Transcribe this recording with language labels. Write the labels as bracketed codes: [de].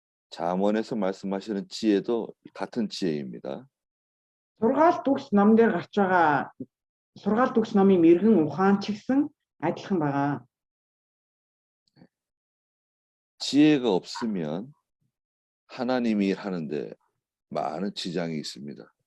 [ko] 잠언에서 말씀하시는 지혜도 같은 지혜입니다. [mn] Сургаалт төгс ном дээр гарч байгаа сургаалт төгс номын мэрэгэн ухаан ч гэсэн адилхан байгаа. [ko] 지혜가 없으면 하나님이 일하는데 많은 지장이 있습니다.